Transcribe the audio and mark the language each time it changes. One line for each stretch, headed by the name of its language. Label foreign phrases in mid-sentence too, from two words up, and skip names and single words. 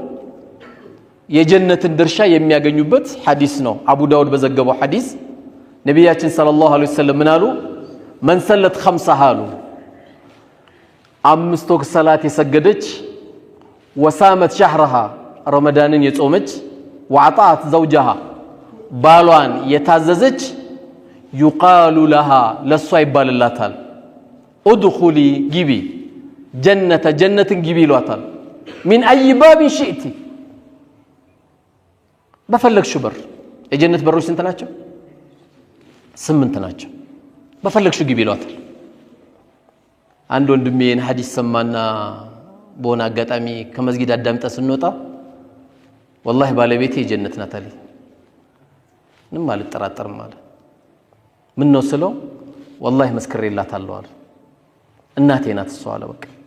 Amharic: የጀነትን ድርሻ የሚያገኙበት ሐዲስ ነው አቡ ዳውድ በዘገበው ሐዲስ ነብያችን
Arabic: صلى الله عليه وسلم
Amharic: ምን አሉ
Arabic: من صلت خمسة
Amharic: አሉ አምስት ወቅት ሰላት የሰገደች
Arabic: وصامت شهرها
Amharic: ረመዳንን የጾመች
Arabic: وعطات زوجها
Amharic: ባሏን የታዘዘች
Arabic: يقال لها
Amharic: ለሷ ይባልላታል ادخلي ግቢ ጀነትን ግቢ ይሏታል
Arabic: من اي باب شئت
Amharic: በፈለግሽው በር የጀነት በሮች ስንት ናቸው 8 ናቸው በፈለግሽው ግቢ ይሏታል አንድ ወንድሜን ሐዲስ ሰማና በሆነ አጋጣሚ ከመስጊድ አዳምጣ ስንወጣ والله ባለቤቴ የጀነት ናት አለ ምንም አልጠራጠርም አለ ምን ነው ስለው والله መስክሬላታለሁ አለ እናቴ ናት እሷ አለ በቃ